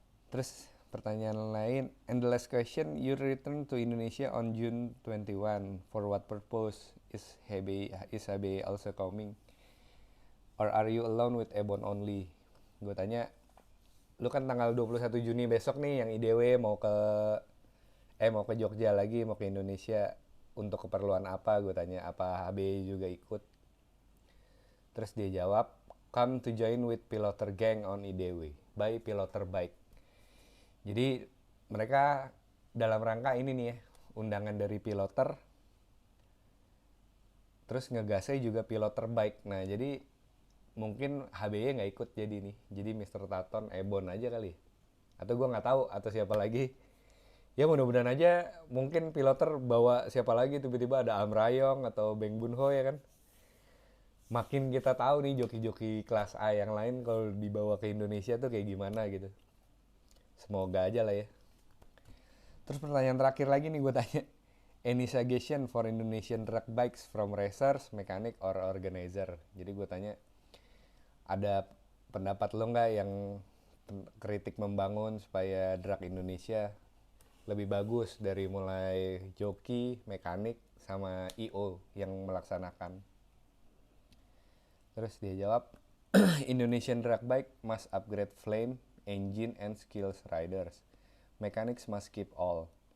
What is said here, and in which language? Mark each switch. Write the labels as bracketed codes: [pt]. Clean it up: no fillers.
[id] Terus pertanyaan lain, [en] and the last question, you return to Indonesia on June 21. For what purpose is HB also coming? Or are you alone with Ebon only? [id] Gue tanya, lu kan tanggal 21 Juni besok nih yang IDW mau ke Jogja lagi, mau ke Indonesia. Untuk keperluan apa? Gue tanya, apa HB juga ikut? Terus dia jawab, [en] come to join with Piloter Gang on IDW by Piloter Bike. [id] Jadi mereka dalam rangka ini nih ya, undangan dari Piloter, terus ngegasnya juga Piloter Bike. Nah jadi mungkin HBY nggak ikut jadi nih, jadi Mr. Taton, Ebon aja kali. Atau gue nggak tahu atau siapa lagi. Ya mudah-mudahan aja mungkin Piloter bawa siapa lagi, tiba-tiba ada Amrayong atau Beng Bunho ya kan. Makin kita tahu nih joki-joki kelas A yang lain kalau dibawa ke Indonesia tuh kayak gimana gitu. Semoga aja lah ya. Terus pertanyaan terakhir lagi nih gue tanya. [en] Any suggestion for Indonesian drag bikes from racers, mechanic, or organizer? [id] Jadi gue tanya, ada pendapat lo nggak yang kritik membangun supaya drag Indonesia lebih bagus dari mulai joki, mekanik, sama IO yang melaksanakan? Terus dia jawab, [en] Indonesian drag bike must upgrade flame, engine, and skills riders. Mechanics must keep all.